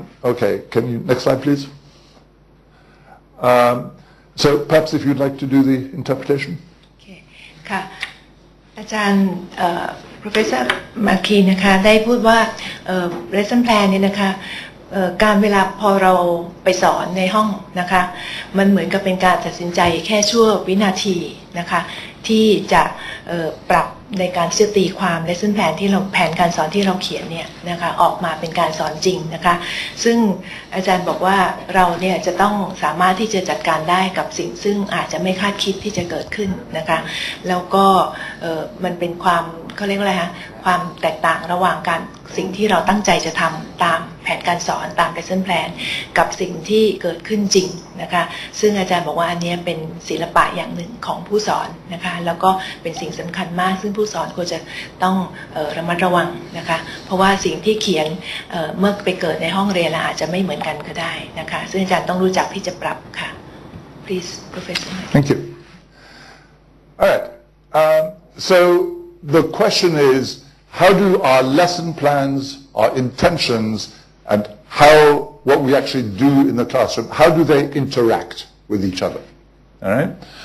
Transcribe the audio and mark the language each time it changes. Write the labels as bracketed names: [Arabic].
[English] Okay, can you, next slide please. So perhaps if you'd like to do the interpretation. Okay. [Thai] ค่ะอาจารย์Professor มาคีนะคะได้พูดว่าlesson plan เนี่ยนะคะการเวลาพอเราไปสอนในห้องนะคะมันเหมือนกับเป็นการตัดสินใจแค่ชั่ววินาทีนะคะที่จะ ปรับในการที่จะตีความ lesson plan ที่เราแผนการสอนที่เราเขียนเนี่ยนะคะออกมาเป็นการสอนจริงนะคะซึ่งอาจารย์บอกว่าเราเนี่ยจะต้องสามารถที่จะจัดการได้กับสิ่งซึ่งอาจจะไม่คาดคิดที่จะเกิดขึ้นนะคะแล้วก็ มันเป็นความเขาเรียกว่าอะไรคะความแตกต่างระหว่างการสิ่งที่เราตั้งใจจะทำตามแผนการสอนตาม lesson plan กับสิ่งที่เกิดขึ้นจริงนะคะซึ่งอาจารย์บอกว่าอันนี้เป็นศิลปะอย่างหนึ่งของผู้สอนนะคะแล้วก็เป็นสิ่งสำคัญมากซึ่งผู้สอนควรจะต้องระมัดระวังนะคะเพราะว่าสิ่งที่เขียนเมื่อไปเกิดในห้องเรียนอาจจะไม่เหมือนกันก็ได้นะคะซึ่งอาจารย์ต้องรู้จักที่จะปรับค่ะ [English] please professor Thank you. All right, so the question is, how do our lesson plans, our intentions, and what we actually do in the classroom, how do they interact with each other? All right.